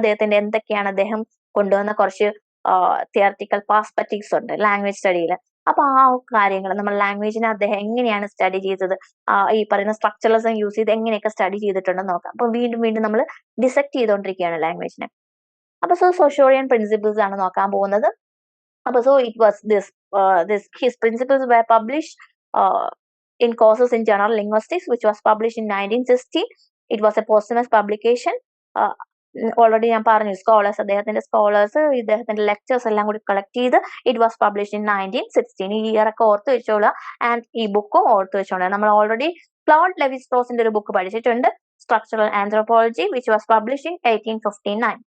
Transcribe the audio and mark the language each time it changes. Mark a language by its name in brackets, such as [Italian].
[Malayalam] അദ്ദേഹത്തിന്റെ എന്തൊക്കെയാണ് അദ്ദേഹം കൊണ്ടുവന്ന കുറച്ച് തിയററ്റിക്കൽ പെർസ്പെക്റ്റീവ്സ് ഉണ്ട് ലാംഗ്വേജ് സ്റ്റഡിയിൽ. അപ്പൊ ആ കാര്യങ്ങൾ, നമ്മൾ ലാംഗ്വേജിനെ അദ്ദേഹം എങ്ങനെയാണ് സ്റ്റഡി ചെയ്തത്, ഈ പറയുന്ന സ്ട്രക്ചറലിസം യൂസ് ചെയ്ത് എങ്ങനെയൊക്കെ സ്റ്റഡി ചെയ്തിട്ടുണ്ടെന്ന് നോക്കാം. അപ്പൊ വീണ്ടും നമ്മൾ ഡിസെക്ട് ചെയ്തുകൊണ്ടിരിക്കുകയാണ് ലാംഗ്വേജിനെ. അപ്പൊ സൊഷൂറിയൻ പ്രിൻസിപ്പിൾസ് ആണ് നോക്കാൻ പോകുന്നത്. [English] So it was his principles were published in Courses in General Linguistics, which was published in 1916. It was a posthumous publication. [Malayalam] Already ഞാൻ പറഞ്ഞു, അദ്ദേഹത്തിന്റെ ഇദ്ദേഹത്തിന്റെ ലെക്ചേഴ്സ് എല്ലാം കൂടി കളക്ട് ചെയ്ത് [English] It was published in 1916. [Malayalam] ഈ ഇയർ ഒക്കെ ഓർത്ത് വെച്ചോളാം. ആൻഡ് ഈ ബുക്കും ഓർത്ത് വെച്ചോളാം. നമ്മൾ ഓൾറെഡി ക്ലോഡ് ലെവി സ്ട്രോസിന്റെ ഒരു ബുക്ക് പഠിച്ചിട്ടുണ്ട്, structural anthropology, [English] Which was published in 1859.